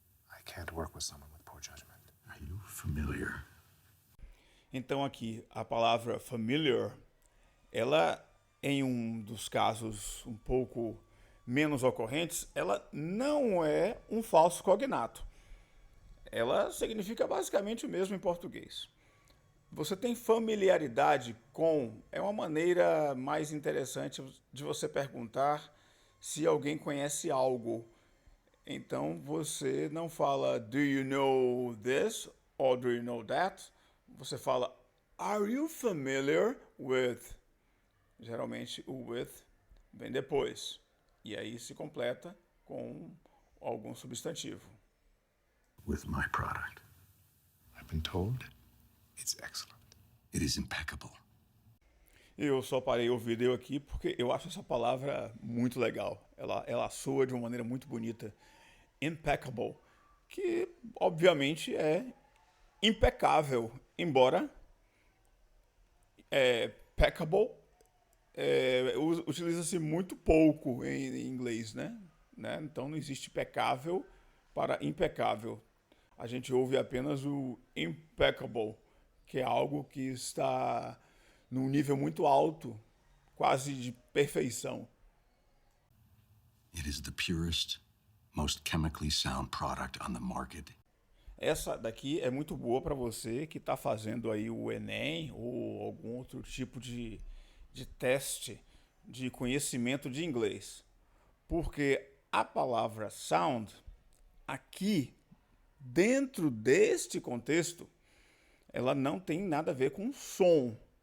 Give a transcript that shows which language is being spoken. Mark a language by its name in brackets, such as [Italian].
[English] I can't work with someone with poor judgment. Are you familiar? [Portuguese] Então aqui, a palavra familiar, ela, em um dos casos um pouco menos ocorrentes, ela não é um falso cognato. Ela significa basicamente o mesmo em português. Você tem familiaridade com, é uma maneira mais interessante de você perguntar se alguém conhece algo. Então você não fala [English] do you know this or do you know that? [Portuguese] Você fala [English] are you familiar with? [Portuguese] Geralmente o with vem depois. E aí se completa com algum substantivo. [English] With my product. I've been told it's excellent. It is impeccable. [Portuguese] Eu só parei o vídeo aqui porque eu acho essa palavra muito legal. Ela soa de uma maneira muito bonita. Impeccable, que obviamente é impecável, embora peccable utiliza-se muito pouco em inglês, né? Então não existe pecável para impecável. A gente ouve apenas o impeccable, que é algo que está num nível muito alto, quase de perfeição. [English] It is the purest, most chemically sound product on the market. [Portuguese] Essa daqui é muito boa para você que está fazendo aí o Enem ou algum outro tipo de teste de conhecimento de inglês. Porque a palavra sound, aqui, dentro deste contexto, ela não tem nada a ver com som.